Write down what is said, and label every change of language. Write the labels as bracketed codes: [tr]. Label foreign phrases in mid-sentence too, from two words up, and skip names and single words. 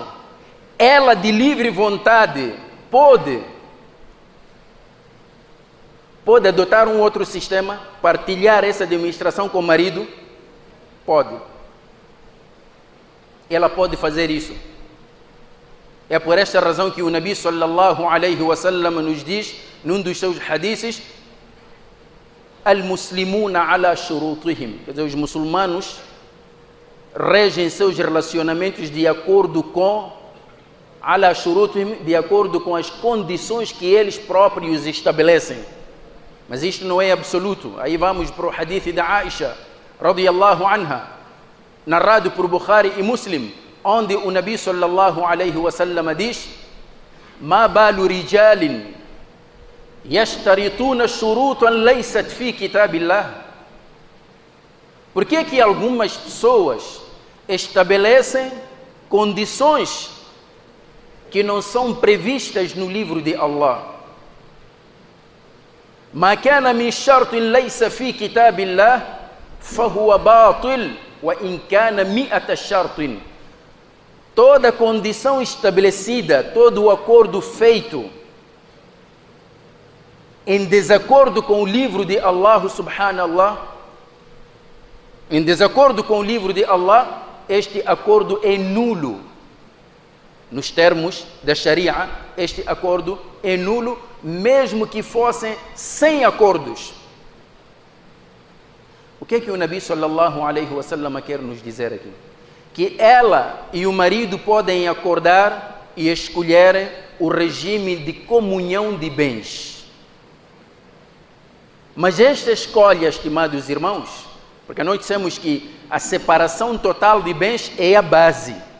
[pt] Ela de livre vontade pode adotar um outro sistema, partilhar essa administração com o marido? Pode. Ela pode fazer isso. É por esta razão que o Nabi [ar] صلى الله عليه وسلم [pt] nos diz, num dos seus hadiths, [ar] المسلمون على شروطهم. [pt] Quer dizer, os muçulmanos regem seus relacionamentos de acordo com [ar] على شروطهم, [pt] de acordo com as condições que eles próprios estabelecem. Mas isto não é absoluto. Aí vamos para o hadith da Aisha [ar] رضي الله عنها, [pt] narrado por Bukhari e Muslim, onde o Nabi [ar] صلى الله عليه وسلم [pt] diz: [ar] ما بال رجال يشترطون شروطا ليست في كتاب الله. [pt] Por que algumas pessoas estabelecem condições que não são previstas no livro de Allah? [ar] ما كان من شرط ليس في كتاب الله فهو باطل وإن كان 100 شرط. [pt] Toda condição estabelecida, todo o acordo feito em desacordo com o livro de Allah subhanallah, em desacordo com o livro de Allah, este acordo é nulo. Nos termos da Sharia, este acordo é nulo, mesmo que fossem 100 acordos. O que é que o Nabi [ar] صلى الله عليه وسلم [pt] quer nos dizer aqui? Que ela e o marido podem acordar e escolher o regime de comunhão de bens. Mas esta escolha, estimados irmãos, porque nós dissemos que a separação total de bens é a base.